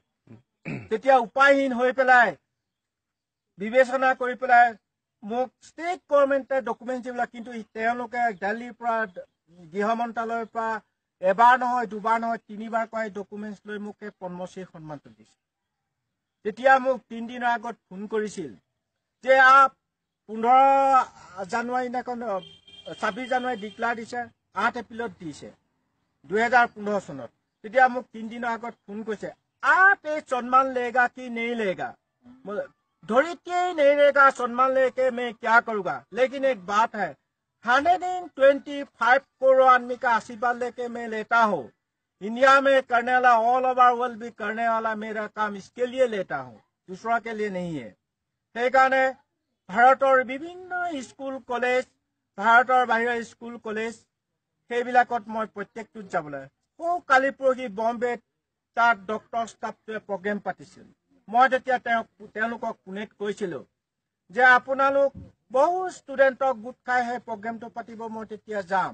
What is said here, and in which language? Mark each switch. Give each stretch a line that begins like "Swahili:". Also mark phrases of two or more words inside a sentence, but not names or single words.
Assamese: তেতিয়া উপায়হীন হৈ পেলাই বিবেচনা কৰি পেলাই মোক
English: state government
Assamese: ডকুমেণ্টছ দিবলৈ, কিন্তু তেওঁলোকে দিল্লীৰ পৰা গৃহ মন্ত্ৰালয়ৰ পৰা এবাৰ নহয়, দুবাৰ নহয়, 3বাৰ কৈ ডকুমেণ্টছ লৈ মোক এই পদ্মশ্ৰী সন্মানটো দিছে। তেতিয়া মোক 3 দিনৰ আগত ফোন কৰিছিল যে 15 জানুৱাৰী দিনাখন 26 জানুৱাৰী ডিক্লাৰ দিছে, 8 এপ্ৰিলত দিছে 2015 চনত। তেতিয়া মোক 3 দিনৰ আগত ফোন কৰিছে,
Hindi: आप ये सम्मान लेगा कि नहीं लेगा? धरित्री नहीं लेगा, सम्मान लेके मैं क्या करूंगा? लेकिन एक बात है, 125 करोड़ आदमी का आशीर्वाद लेके मैं लेता हूँ। इंडिया में करने वाला,
English: all over world
Hindi: भी करने वाला मेरा काम इसके लिए लेता हूँ, दूसरा के लिए नहीं है।
Assamese: সেইকাৰণে ভাৰতৰ বিভিন্ন
English: school college,
Assamese: ভাৰতৰ বাহিৰৰ
English: school college,
Assamese: সেইবিলাকত মই প্ৰত্যেকটোত যাবলৈ। কালি পৰহি বম্বেত তাত
English: doctor staff
Assamese: প্ৰগ্ৰেম পাতিছিল। মই তেতিয়া তেওঁলোকক পুনেত কৈছিলো যে আপোনালোক বহু ষ্টুডেণ্টক গোট খাই সেই প্ৰগ্ৰেমটো পাতিব, মই তেতিয়া যাম।